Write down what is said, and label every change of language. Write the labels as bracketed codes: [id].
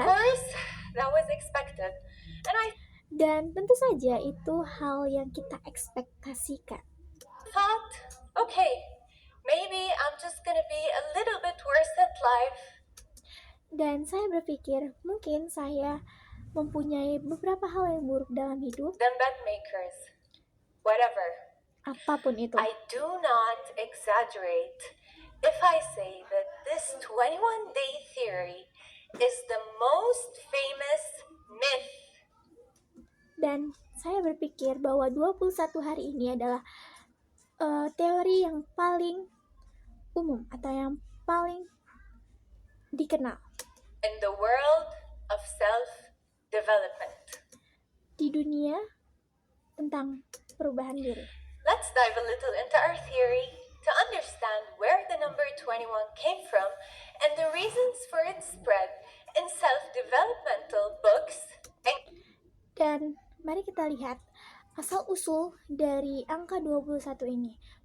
[en] course, that was expected. And I [id] dan tentu saja itu hal yang kita ekspektasikan. [en] thought, okay, maybe I'm just gonna be a little bit worse at life. [id] Dan saya berpikir mungkin saya mempunyai beberapa hal yang buruk dalam hidup, [en] Than bed makers. Whatever. [id] apapun itu. [en] I do not exaggerate if I say that this 21-day theory is the most famous myth. [id] Dan saya berpikir bahwa 21 hari ini adalah teori yang paling umum atau yang paling dikenal [en] In the world of self-development. [id] di dunia tentang perubahan diri. [en] Let's dive a little into our theory to understand where the number 21 came from and the reasons for its spread in self-developmental books and [id] Dan mari kita lihat asal-usul dari angka 21 ini.